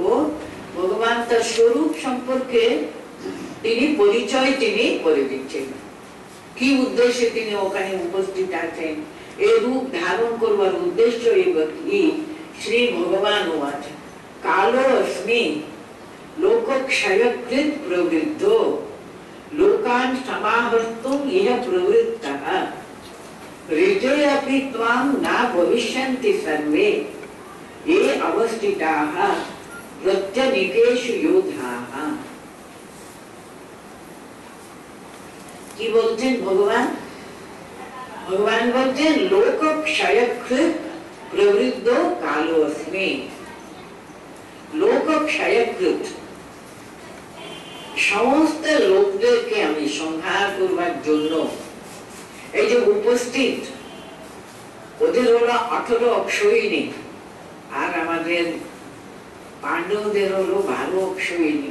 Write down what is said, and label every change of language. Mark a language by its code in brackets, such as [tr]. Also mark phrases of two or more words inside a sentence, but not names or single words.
[bn] ভগবান তার স্বরূপ সম্পর্কে তিনি পরিচয় তিনি করে দিচ্ছেন, কি উদ্দেশ্যে তিনি ওখানে উপস্থিত আছেন, এই রূপ ধারণ করবার উদ্দেশ্য কি। [sa] শ্রী ভগবান উবাচ কালো অস্মি লোকক্ষয়কৃত প্রবৃদ্ধ লোকান সমাহর্তুম ইহ প্রবৃত্তঃ ঋতে अपि त्वां न भविष्यन्ति सर्वे ये अवस्थिताः প্রত্যনিকেষু যোধাঃ। [bn] কি বলছেন ভগবান? ভগবান বলছেন [sa] লোক ক্ষয়কৃত প্রবৃদ্ধ কালোস্মি। লোক ক্ষয়কৃত, [bn] সমস্ত লোকদেরকে আমি সংহার করবার জন্য এই যে উপস্থিত, ওদের হলো 18 অক্ষয়িনী, আর আমাদের পাণ্ডবদের হলো 12 অক্ষয়িনী।